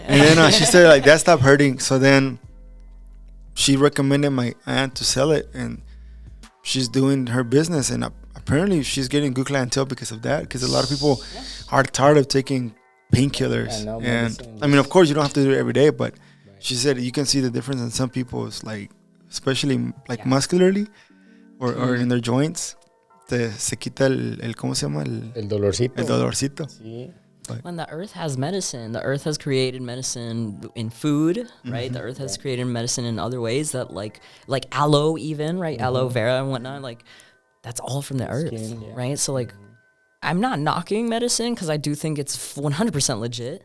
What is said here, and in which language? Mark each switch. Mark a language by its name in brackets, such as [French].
[English] And then she said like that stopped hurting. So then she recommended my aunt to sell it, and she's doing her business, and apparently she's getting good clientele because of that, because a lot of people are tired of taking painkillers. And I mean, of course you don't have to do it every day, but she said you can see the difference in some people's, like, especially like muscularly or in their joints. [Spanish] Se quita el ¿cómo se llama? El dolorcito. El dolorcito. Sí. [English] When the earth has medicine, the earth has created medicine in food, right? The earth has created medicine in other ways that like aloe even, right? Aloe vera and whatnot, like that's all from the earth, right? So like I'm not knocking medicine because I do think it's 100% legit,